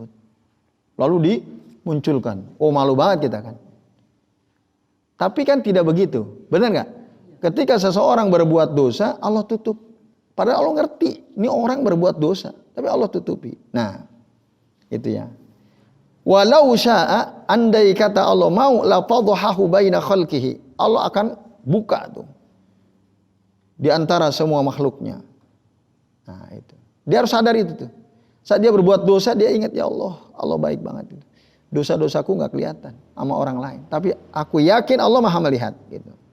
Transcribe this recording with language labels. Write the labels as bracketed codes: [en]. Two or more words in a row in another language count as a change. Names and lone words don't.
[id] Lalu dimunculkan. Oh, malu banget kita kan. Tapi kan tidak begitu, benar nggak? Ketika seseorang berbuat dosa, Allah tutup Padahal Allah ngerti, ini orang berbuat dosa, tapi Allah tutupi. Nah, itu ya. [ar] ولو شاء, [id] andai kata Allah mau, [ar] لفضحه بين خلقه. [id] Allah akan buka tuh di antara semua makhluknya. Nah, itu. Dia harus sadar itu tuh. Saat dia berbuat dosa, dia ingat, ya Allah, Allah baik banget itu. Dosa-dosaku nggak kelihatan sama orang lain, tapi aku yakin Allah Maha melihat gitu.